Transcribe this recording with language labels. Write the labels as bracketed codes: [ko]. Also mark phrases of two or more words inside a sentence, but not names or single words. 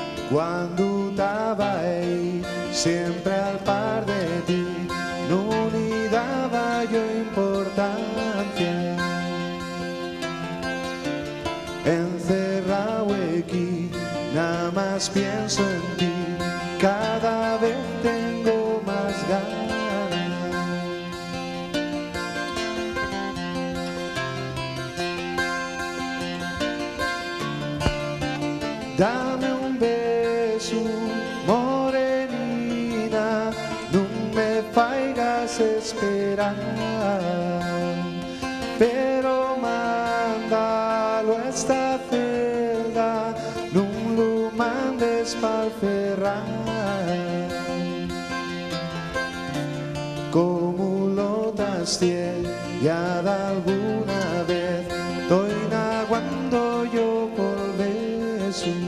[ast] Quando t'avai sempre al par de ti, non li daba yo importancia. [es] Encerrado aquí, nada más pienso en ti, cada vez tengo más ganas. Dame un beso, [ast] morenina, non me faigas esperar, pero mándalo a esta celda, non lo mandes pa'l ferrar. Como lo tasté ya de alguna vez, estoy naguando yo por beso.